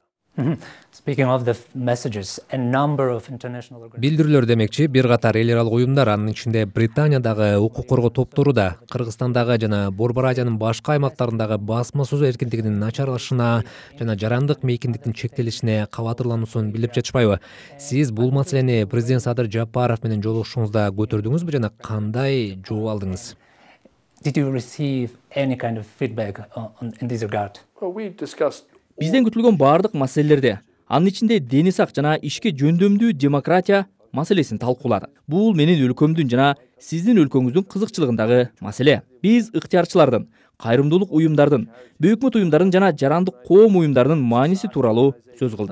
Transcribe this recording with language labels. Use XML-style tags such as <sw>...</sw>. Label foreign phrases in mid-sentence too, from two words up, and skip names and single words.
<ky>Билдирүүлөр демекчи, бир катар эл аралык уюмдар, анын ичинде Британиядагы укук коргоо топтору да Кыргызстандагы жана Борбор Азиянын башка аймактарындагы басма сөз эркиндигинин начарлашына жана жарандык мейкиндиктин чектелишине кабатырлануусун билдирип жатышпайбы? Сиз бул маселени президент Садыр Жапаров менен жолугушуңузда көтөрдүңүзбү жана кандай жооп алдыңыз?</ky> <en>Did you receive any kind of feedback in this regard?</en> <ky>Бизден күтүлгөн баардык маселелерде, анын ичинде дени сак жана ишке жөндөмдүү демократия маселесин талкууладык. Бул менин өлкөмдүн жана сиздин өлкөңүздүн кызыкчылыгындагы маселе. Биз ыктыярчылардын, кайрымдуулук уюмдардын, бейөкмөт уюмдардын жана жарандык коом уюмдарынын мааниси тууралуу сөз кылдык.</ky>